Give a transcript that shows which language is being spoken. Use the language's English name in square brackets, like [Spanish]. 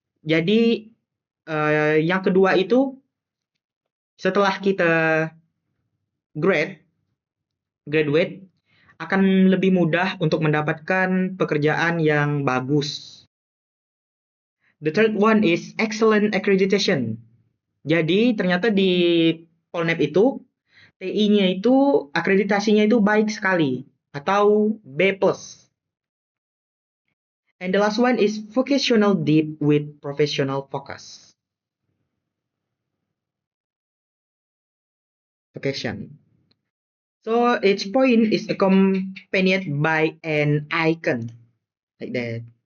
[Indonesian] Jadi yang kedua itu setelah kita graduate akan lebih mudah untuk mendapatkan pekerjaan yang bagus. [English] The third one is excellent accreditation. [Indonesian] Jadi ternyata di Polnep itu TI-nya itu akreditasinya itu baik sekali atau B+. [English] And the last one is vocational deep with professional focus. Vocation. So each point is accompanied by an icon like that.